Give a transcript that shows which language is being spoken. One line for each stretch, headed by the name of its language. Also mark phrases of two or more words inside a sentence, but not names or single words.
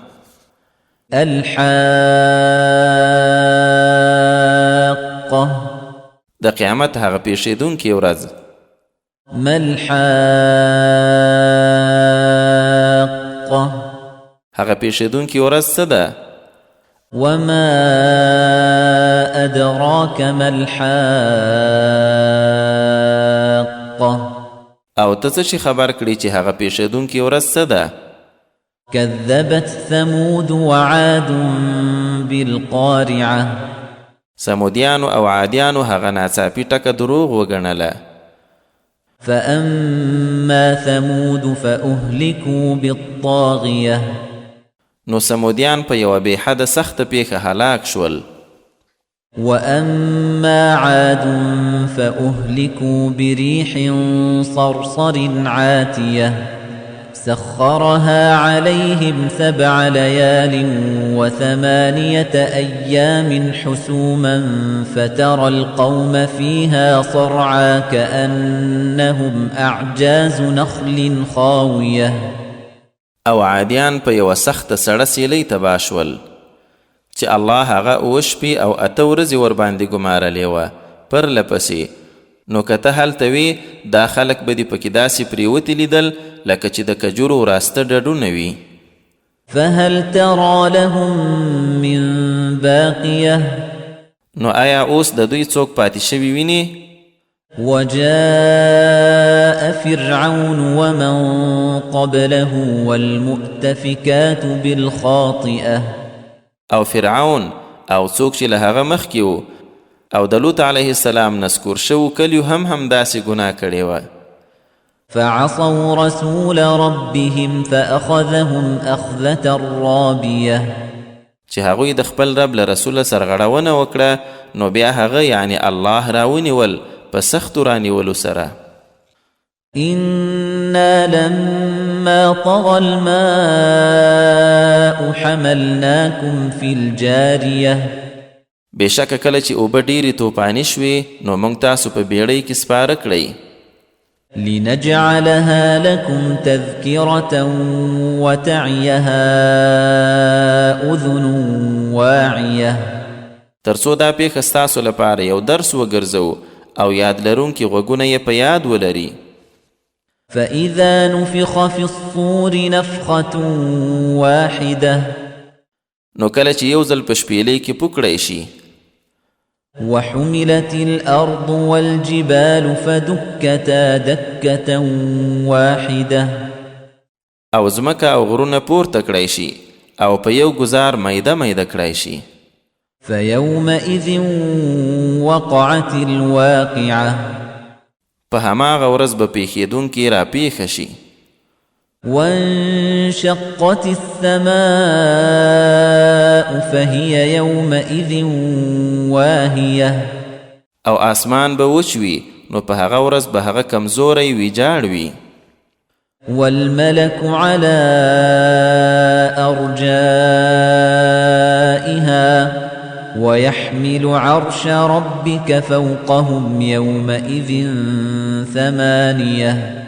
Arabic: الحاقه
Pashto: د قیامت هغه پیښیدونکې ورځ.
Arabic: ما الحاقه
Pashto: هغه پیښیدونکې ورځ څه ده؟
Arabic: وما أدراك ما الحاقة
Pashto: او ته څه خبر کړي چې هغه پیښیدونکې ورځ څه ده؟
Arabic: كذبت ثمود وعاد بالقارعة.
Pashto: سمودیانو او عادیانو هغه ناڅاپي ټکه دروغ وګڼله.
Arabic: فأما ثمود فأهلكوا بالطاغية.
Pashto: نو سمودیان په یوه بې حده سخته پیښه هلاک شول.
Arabic: وأما عاد فأهلكوا بريح صرصر عاتية سخرها عليهم 7 ليال و8 أيام حسوما فترى القوم فيها صرعا كأنهم أعجاز نخل خاوية.
Pashto: او عادیان په یوه سخته سړه سیلۍ تباه شول چې الله هغه 8 شپې او 8 ورځې ورباندې ګمارلې وه پرله پسې. نو که ته هلته وي دا خلک به دې پکې داسې پرېوتي لیدل لکه چې د کجورو راسته ډډونه وي.
Arabic: فهل ترى لهم من باقية.
Pashto: نو آیا اوس د دوی څوک پاتې شوي ویني؟
Arabic: وجاء فرعون ومن قبله والمؤتفكات بالخاطئة.
Pashto: او فرعون او څوک چې له هغه مخکې وو او د لوط
Arabic: علیه السلام
Pashto: نسکور شوو کلیو هم داسې ګناه کړې وه.
Arabic: فعصوا رسول ربهم فأخذهم أخذة رابية.
Pashto: چې هغوی د خپل رب له رسوله سرغړونه وکړه نو بیا هغه یعنی الله راونیول په سختو رانیولو سره.
Arabic: إنا لما طغى الماء حملناكم في الجارية.
Pashto: بېشکه کله چې اوبه ډېرې توپانې شوې نو موږ تاسو په بیړۍ کې سپاره کړئ.
Arabic: لنجعلها لكم تذكرة وتعيها أذن واعية.
Pashto: تر څو دا پیښه ستاسو لپاره یو درس وګرځو او یاد لرونکي غوږونه یې په یاد ولري.
Arabic: فإذا نفخ في الصور نفخة واحدة.
Pashto: نو کله چې یو ځل په شپېلۍ کې پوکړی شي.
Arabic: وحملت الأرض والجبال فدكتا دكة واحدة.
Pashto: او ځمکه او غرونه پورته کړی شي او په یو ګزار میده میده کړی شي.
Arabic: فيومئذ وقعت الواقعة.
Pashto: په هماغه ورځ به پیښیدونکې را پیښه شي.
Arabic: وانشقت السماء فهي يومئذ واهية.
Pashto: او آسمان به وچوي نو په هغه ورځ به هغه کمزوری ویجاړ وي.
Arabic: والملك على أرجائها ويحمل عرش ربك فوقهم يومئذ 8.